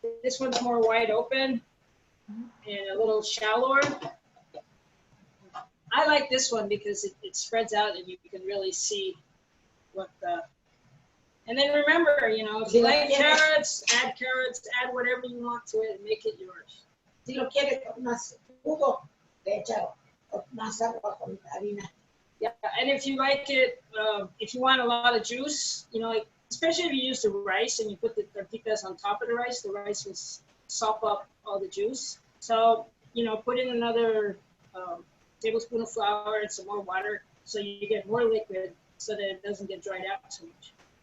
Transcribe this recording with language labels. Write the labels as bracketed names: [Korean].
[English] This one's more wide open and a little shallower. I like this one because it spreads out and you can really see what the And then remember, you know, if you like carrots, add whatever you want to it, and make it yours. [Spanish] Si lo quiere con más jugo, le echa más agua con harina. [English] Yeah, and if you like it, if you want a lot of juice, you know, like, especially if you use the rice and you put the tortitas on top of the rice will sop up all the juice. So, you know, put in another tablespoon of flour and some more water so you get more liquid so that it doesn't get dried out so much.